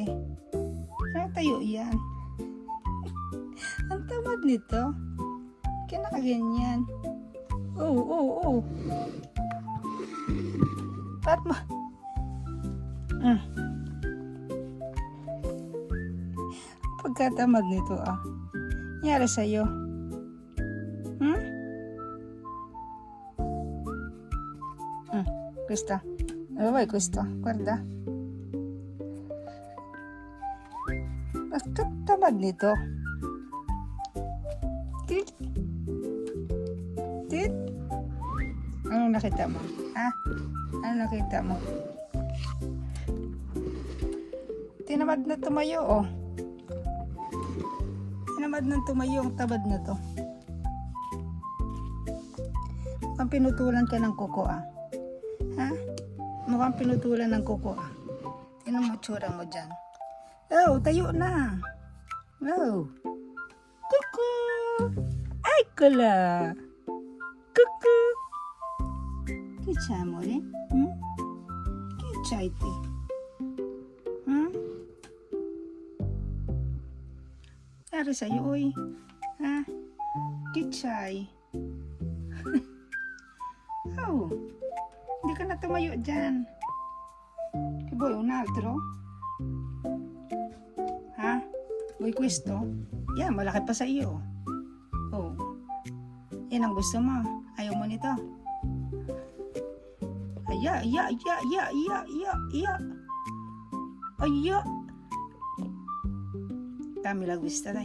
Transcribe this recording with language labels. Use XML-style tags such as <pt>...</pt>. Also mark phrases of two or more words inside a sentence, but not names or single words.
<tl>Kaya tayo yan. Ang tamad nito. Kaya nakaganyan. Oh. Fatma. Pagkatamad nito Nangyari sa'yo?</tl> <it>Questa. Vuoi questo? Guarda.</it> <tl>Pagkatamad nito. Tit. Ano nakita mo? Ha? Ano nakita mo? Tinamad na tumayo, oh. Tinamad na tumayo ang tabad na to. Mukhang pinutulan ka ng kuko, Ha? Mukhang pinutulan ng kuko, Tingnan mo tsura mo dyan. Oh, tayo na. Oh. Kuko! Ay, kala! Kuko!</tl> <it>Che c'è, amore? Che c'hai te?</it> <tl>Nangyari sa'yo, oy? Ha?</tl> <it>Che c'hai?</it> <tl>Oh, hindi ka na tumayo dyan.</tl> <it>Che vuoi un altro? Ha? Vuoi questo?</it> <tl>Yan, malaki pa sa iyo. Oh, yan ang gusto mo. Ayaw mo nito. Aya. Dami lang gusto, dai.</tl>